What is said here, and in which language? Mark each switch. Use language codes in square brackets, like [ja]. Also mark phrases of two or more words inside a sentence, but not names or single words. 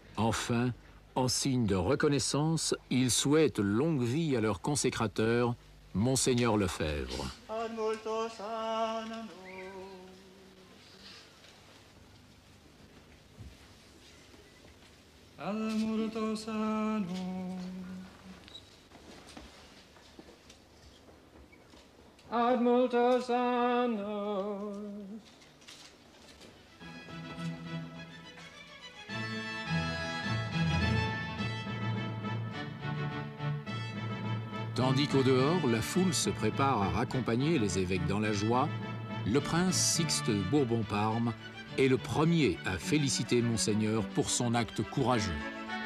[fr] Enfin, en signe de reconnaissance, ils souhaitent longue vie à leur consécrateur, Monseigneur Lefebvre. [la] Ad multos annos. Ad multos annos. Ad multos annos. [fr] Tandis qu'au dehors, la foule se prépare à raccompagner les évêques dans la joie, le prince Sixte de Bourbon-Parme est le premier à féliciter Monseigneur pour son acte courageux.